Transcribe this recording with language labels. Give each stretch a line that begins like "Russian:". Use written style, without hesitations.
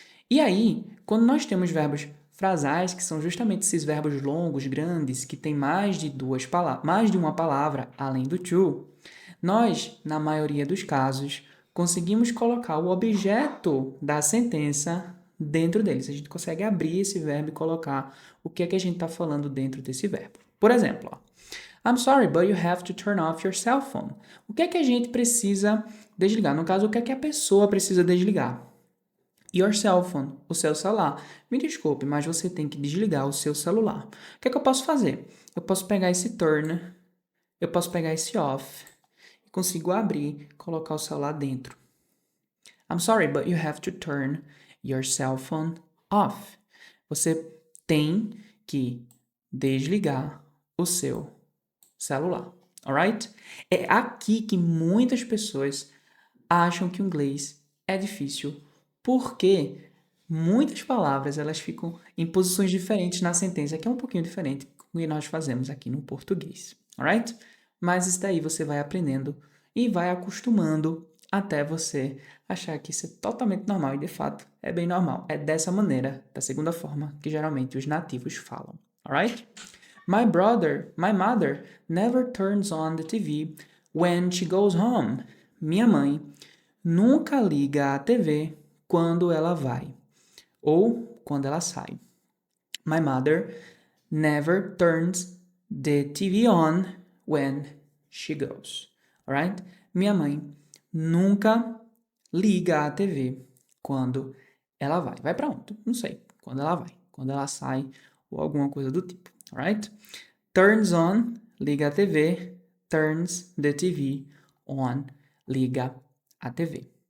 Portuguese: E aí, quando nós temos verbos frasais, que são justamente esses verbos longos, grandes, que têm mais de uma palavra, além do to, nós, na maioria dos casos, conseguimos colocar o objeto da sentença dentro deles. A gente consegue abrir esse verbo e colocar o que é que a gente está falando dentro desse verbo. Por exemplo, ó,
English: I'm sorry, but you have to turn off your cell phone.
Portuguese: O que é que a gente precisa desligar? No caso, o que é que a pessoa precisa desligar?
English: Your cell phone,
Portuguese: o seu celular. Me desculpe, mas você tem que desligar o seu celular. O que é que eu posso fazer? Eu posso pegar esse turn, eu posso pegar esse off, e consigo abrir, colocar o celular dentro.
English: I'm sorry, but you have to turn your cell phone off.
Portuguese: Você tem que desligar o seu celular, alright? É aqui que muitas pessoas acham que o inglês é difícil, porque muitas palavras elas ficam em posições diferentes na sentença, que é um pouquinho diferente do que nós fazemos aqui no português, alright? Mas isso daí você vai aprendendo e vai acostumando até você achar que isso é totalmente normal, e de fato é bem normal. É dessa maneira, da segunda forma, que geralmente os nativos falam, alright?
English: My mother never turns on the TV when she goes home.
Portuguese: Minha mãe nunca liga a TV quando ela vai ou quando ela sai.
English: My mother never turns the TV on when she goes. Alright?
Portuguese: Minha mãe nunca liga a TV quando ela vai. Vai para onde? Não sei. Quando ela vai. Quando ela sai ou alguma coisa do tipo. Alright?
English: Turns on,
Portuguese: liga a TV.
English: Turns the TV on,
Portuguese: liga a TV.